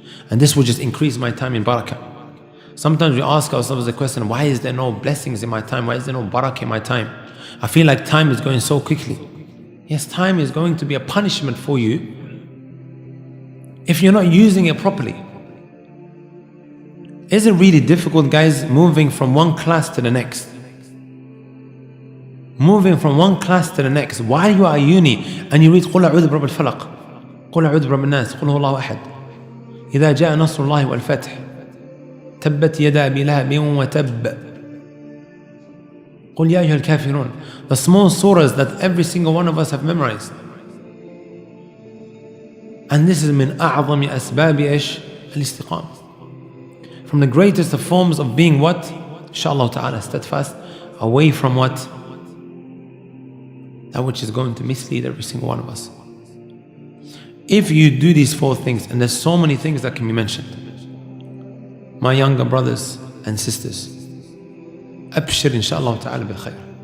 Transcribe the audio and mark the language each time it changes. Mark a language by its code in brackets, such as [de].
[en] And this would just increase my time in barakah. Sometimes we ask ourselves the question, why is there no blessings in my time? Why is there no barakah in my time? I feel like time is going so quickly. Yes, time is going to be a punishment for you if you're not using it properly. Is it really difficult, guys, moving from one class to the next? Moving from one class to the next. While you are at uni and you read [ar] قُلْ أَعُوذُ بِرَبِّ الْفَلَقِ قُلْ أَعُوذُ بِرَبِّ النَّاسِ قُلْ هُوَ اللَّهُ أَحَدٌ إِذَا جَاءَ نَصْرُ اللَّهِ وَالْفَتْحُ تَبَّتْ يَدَا أَبِي لَهَبٍ وَتَبَّ قُلْ يَا أَيُّهَا الْكَافِرُونَ. [en] The small surahs that every single one of us have memorized. And this is [ar] من أعظم أسباب إيش؟ الاستقامة. [en] From the greatest of forms of being what? Inshallah ta'ala, steadfast, away from what? That which is going to mislead every single one of us. If you do these 4 things, and there's so many things that can be mentioned, my younger brothers and sisters, [ar] abshir inshallah ta'ala bil khair.